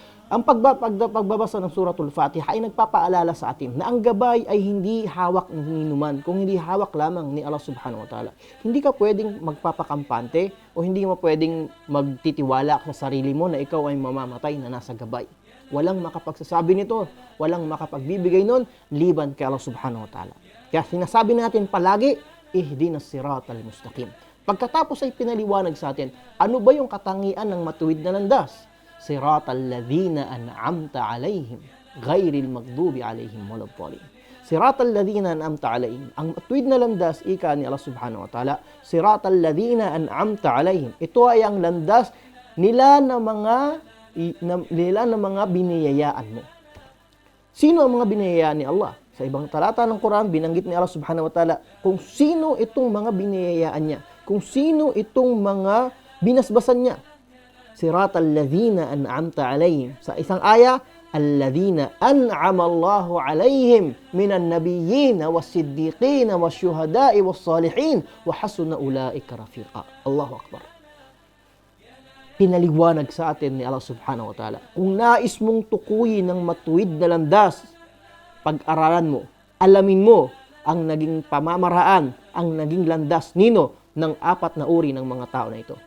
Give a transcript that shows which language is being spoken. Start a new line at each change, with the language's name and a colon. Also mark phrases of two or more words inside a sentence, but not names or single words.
Filipino: Ang pagbabasa ng Suratul Fatiha ay nagpapaalala sa atin na ang gabay ay hindi hawak ng ninuman, kung hindi hawak lamang ni
Arabic: الله سبحانه وتعالى.
Filipino: Hindi ka pwedeng magpapakampante o hindi mo pwedeng magtitiwala sa sarili mo na ikaw ay mamamatay na nasa gabay. Walang makapagsasabi nito, walang makapagbibigay nun, liban kay
Arabic: الله سبحانه وتعالى.
Filipino: Kaya sinasabi natin palagi,
Arabic: اهدنا الصراط المستقيم.
Filipino: Pagkatapos ay pinaliwanag sa atin, ano ba yung katangian ng matuwid na landas?
Arabic: صراط الذين أنعمت عليهم غير المغضوب عليهم ولا الضالين. صراط الذين أنعمت عليهم.
Filipino: Ang matuwid na landas, ika ni
Arabic: الله سبحانه وتعالى, صراط الذين أنعمت عليهم.
Filipino: Ito ay ang landas nila na mga biniyayaan mo. Sino ang mga biniyayaan ni Allah? Sa ibang talata ng Quran, binanggit ni
Arabic: الله سبحانه وتعالى
Filipino: kung sino itong mga biniyayaan niya, kung sino itong mga binasbasan niya.
Arabic: صراط الذين أنعمت عليهم.
Filipino: Sa isang aya,
Arabic: الذين أنعم الله عليهم من النبيين والصديقين والشهداء والصالحين وحسن أولئك رفيقا الله أكبر.
Filipino: Pinaliwanag sa atin ni
Arabic: الله سبحانه وتعالى,
Filipino: kung nais mong tukuyin ng matuwid na landas, pag-aralan mo, alamin mo ang naging pamamaraan, ang naging landas nino ng apat na uri ng mga tao na ito.